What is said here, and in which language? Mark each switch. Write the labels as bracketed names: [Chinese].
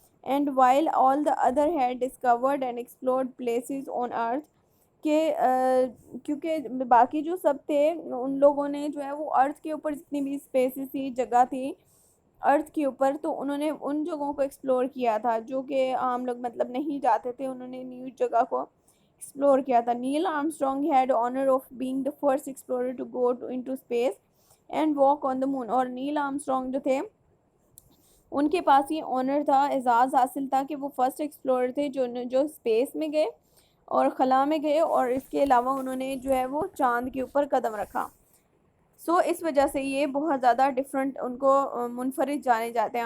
[English] and while all the other had discovered and explored places on earth, [Urdu] کہ کیونکہ باقی جو سب تھے ان لوگوں نے جو ہے وہ ارتھ کے اوپر جتنی بھی اسپیسز تھی، جگہ تھی ارتھ کے اوپر، تو انہوں نے ان جگہوں کو ایکسپلور کیا تھا جو کہ عام لوگ مطلب نہیں جاتے تھے. انہوں نے نیو جگہ کو ایکسپلور کیا تھا. [English] Neil Armstrong had honour of being the first explorer to go into space and walk on the moon. [Urdu] اور نیل آرمسٹرانگ جو تھے ان کے پاس یہ آنر تھا، اعزاز حاصل تھا کہ وہ فرسٹ ایکسپلورر تھے جو اسپیس میں گئے اور خلا میں گئے، اور اس کے علاوہ انہوں نے جو ہے وہ چاند کے اوپر قدم رکھا. سو اس وجہ سے یہ بہت زیادہ ڈفرنٹ ان کو منفرد جانے جاتے ہیں.